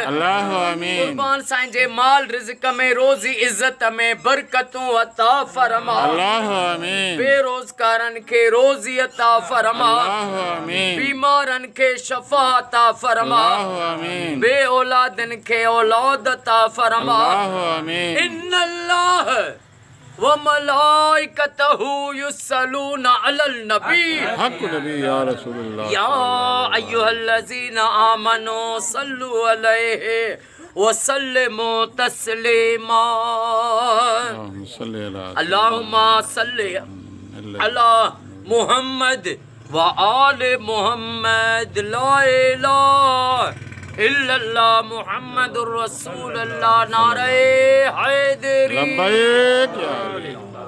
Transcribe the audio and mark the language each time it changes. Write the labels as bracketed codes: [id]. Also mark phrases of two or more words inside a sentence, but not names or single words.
[sd] कुर्बान साईं जे माल रिज़्क़ में रोज़ी इज़्ज़त में बरकतूं अता फरमा। बेरोज़गारनि खे रोज़ी अता फरमा। बीमारनि खे शफ़ा अता फरमा। बे औलादनि खे औलाद अता फरमा। [ar] إن الله وملائكته يصلون على النبي حق نبي يا رسول الله يا أيها الذين آمنوا صلوا عليه وسلموا تسليما. اللهم صل على محمد وآل محمد لا إله إلا الله محمد رسول الله [ur] نعرۂ حیدری.